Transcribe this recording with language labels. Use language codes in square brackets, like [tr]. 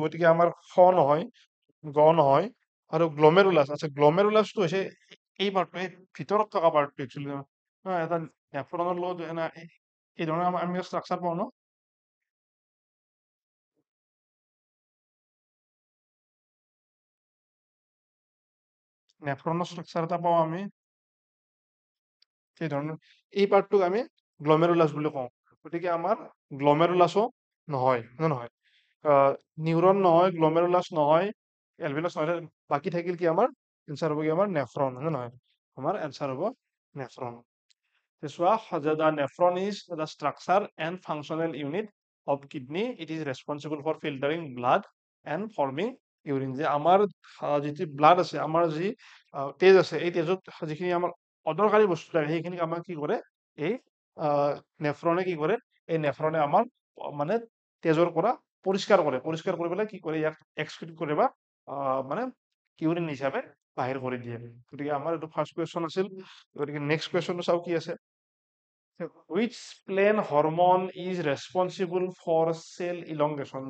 [as] গতিকে আমাৰ নহয়, নহয়। আৰু গ্লমেৰুলাছ আছে, গ্লমেৰুলাছটো হৈছে এই পাৰ্টটো, এই ভিতৰত থকা পাৰ্টটো একচুৱেলি এটা নেফ্ৰনৰ লগত এই ধৰণৰ আমি ষ্ট্ৰাকচাৰ পাওঁ ন, নেফ্ৰনৰ ষ্ট্ৰাকচাৰ এটা পাওঁ আমি সেই ধৰণৰ। এই পাৰ্টটোক আমি গ্লমেৰুলাছ বুলি কওঁ। গতিকে আমাৰ গ্লমেৰুলাছো নহয়, নহয় নিউৰন নহয়, গ্লমেৰুলাছ নহয়, এলভিঅলাছ নহয়, বাকী থাকিল কি আমাৰ এনচাৰ হ'ব কি আমাৰ নেফ্ৰন, নহয় আমাৰ এনচাৰ হ'ব nephron. [en] The nephron is the structure and functional unit of kidney. It is responsible for filtering blood and forming urine. [as] যে আমাৰ যিটো ব্লাড আছে, আমাৰ যি তেজ আছে, এই তেজত যিখিনি আমাৰ অদৰকাৰী বস্তু থাকে সেইখিনি আমাক কি কৰে, এই নেফ্ৰনে কি কৰে, এই নেফ্ৰনে আমাৰ মানে তেজৰ পৰা পৰিষ্কাৰ কৰি পেলাই কি কৰে, ইয়াক এক্সক্ৰিট কৰে বা মানে ইউৰিন হিচাপে বাহিৰ কৰি দিয়ে। গতিকে আমাৰ এইটো ফাৰ্ষ্ট কুৱেশ্যন আছিল। গতিকে নেক্সট কুৱেশ্যনটো চাওঁ কি আছে। [en] Which plant hormone is responsible for cell elongation?